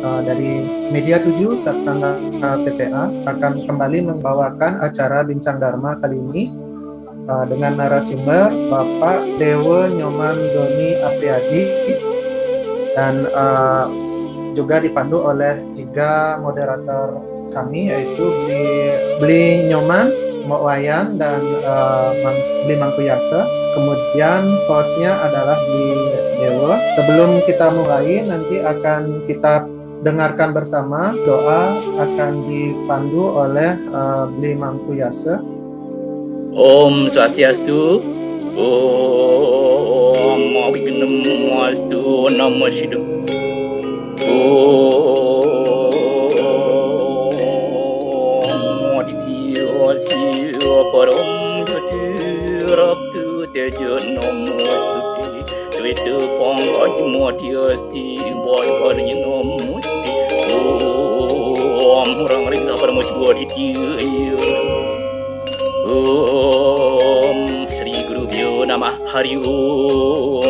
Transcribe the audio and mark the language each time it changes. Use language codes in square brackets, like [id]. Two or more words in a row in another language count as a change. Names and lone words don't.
[id] dari Media 7 Satsanga PPA akan kembali membawakan acara Bincang Dharma kali ini dengan narasumber Bapak Dewa Nyoman Doni Apriyadi dan juga dipandu oleh 3 moderator kami, yaitu Bli Nyoman, Mbok Wayan, dan Bli Mangkuyase. Kemudian hostnya adalah Bli Dewa. Sebelum kita mulai, nanti akan kita dengarkan bersama doa akan dipandu oleh Bli Mangkuyase. [sa] Om Swastiastu. Om Awignamastu Namo Shivaya. Om Aditya Siva Param Jyotirabdu Tejo Namaste Sveta Pankaj Madhyasti Vaidkarya Namaste Om Murang Ringa Paramashiva Aditya Om Sri Guru Bhyo Namah Hari Om.